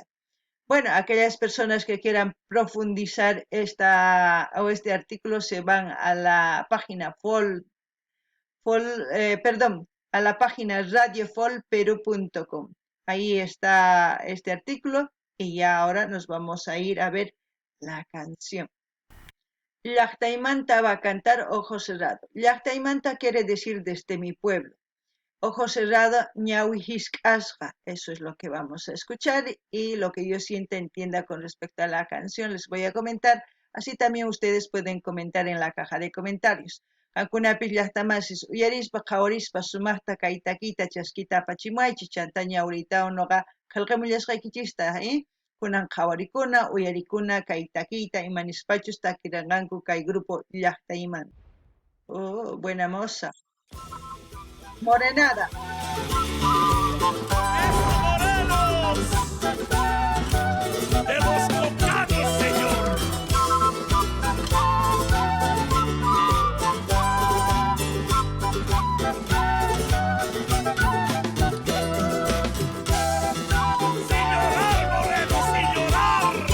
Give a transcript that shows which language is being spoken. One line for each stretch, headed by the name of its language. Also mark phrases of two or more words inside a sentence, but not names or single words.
Spanish: Bueno, aquellas personas que quieran profundizar este artículo se van a la página a la página radiofolperu.com. Ahí está este artículo y ya ahora nos vamos a ir a ver la canción. Llaqtaymanta va a cantar Ojo Cerrado. Llaqtaymanta quiere decir desde mi pueblo. Ojo cerrado,
Quechua: ñawi hisk'asqa.
Spanish: Eso es lo que vamos a escuchar y lo que yo sienta, entienda con respecto a la canción les voy a comentar. Así también ustedes pueden comentar en la caja de comentarios.
Quechua: Qankunapis llaqtamasis uyarispa qhawarispa sumaqta kay takiyta chaskita apachimuaychis chanta ñawritaqa noqa qillqamullasqaykichista, kunan qhawarikuna uyarikuna kay takiyta imanispachus takiranqanku kay grupo Llaqtaymanta.
Spanish: Oh, buena moza. Morenada. ¡Morelos! ¡De los Cocanis, señor! ¡Señorar, Morelos, señorar!